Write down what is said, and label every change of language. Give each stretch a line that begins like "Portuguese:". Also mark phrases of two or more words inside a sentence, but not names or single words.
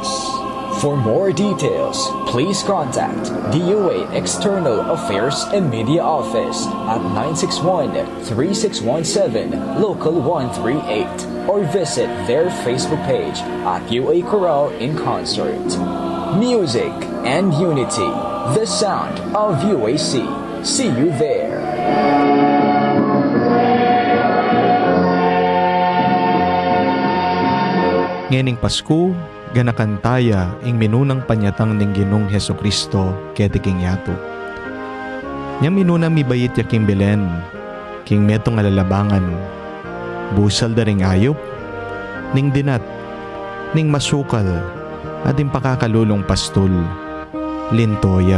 English: For more details, please contact DOA External Affairs and Media Office at 961-3617 Local 138 or visit their Facebook page at UA Chorale in Concert. Music and Unity, the sound of UAC. See you there.
Pampanga: Ngening Pasko, ganakantaya ing minunang panyatang ning Ginong Hesukristo ketiking yato. Nyang minunang mibayit yaking Belen, king metong alalabangan, busal da ring ayop, ning dinat, ning masukal at ing pakakalulong pastol, lintoya.